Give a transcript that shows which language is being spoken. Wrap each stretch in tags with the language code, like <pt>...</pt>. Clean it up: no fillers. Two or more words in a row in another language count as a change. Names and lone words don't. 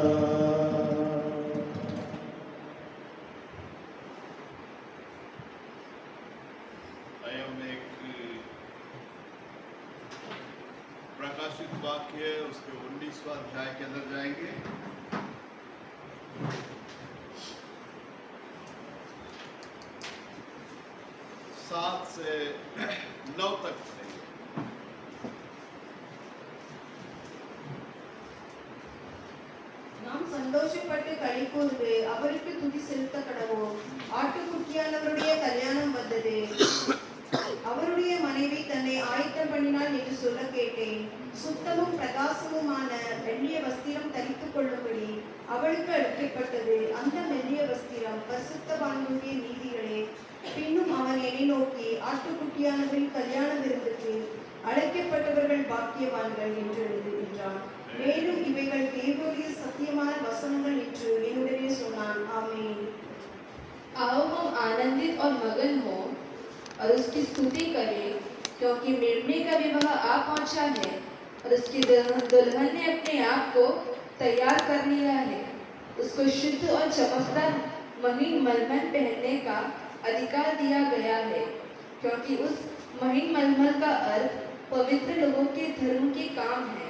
<hi>आइए हम एक प्रकाशित वाक्य उसके 19वां अध्याय के अंदर जाएंगे। 7 से 9 तक पढ़ेंगे।</hi> <ta>நாம் சந்தோஷப்பட்டு களி கூர்ந்து அவருக்கு துதி செலுத்த கடவோம். ஆட்டுக்குட்டியானவருடைய கல்யாணம் வந்தது, அவருடைய மனைவி தன்னை ஆயத்தம் பண்ணினாள் என்று சொல்ல கேட்டேன். சுத்தமும் பிரகாசமுமான மெல்லிய வஸ்திரம் தரித்துக் கொள்ளும்படி அவளுக்கு அளிக்கப்பட்டது. அந்த மெல்லிய வஸ்திரம் பரிசுத்தவான்களுடைய நீதிகளே. பின்னும் அவன் என்னை நோக்கி, ஆட்டுக்குட்டியானவரின் கல்யாண விருந்துக்கு அழைக்கப்பட்டவர்கள் பாக்கியவான்கள் என்று எழுதுகின்றான். மேலும் இவைகள் தேவனுடைய சத்தியமான வசனங்கள் என்று என்னுடனே சொன்னான். ஆமென்.</ta> <hi>आओ हम आनंदित और मगन हो और उसकी स्तुति करें, क्योंकि मेमने का विवाह आ पहुंचा है और उसकी दुल्हन ने अपने आप को तैयार कर लिया है। उसको शुद्ध और चमकदार महीन मलमल पहनने का अधिकार दिया गया है, क्योंकि उस महीन मलमल का अर्थ पवित्र लोगों के धर्म के काम है।</hi>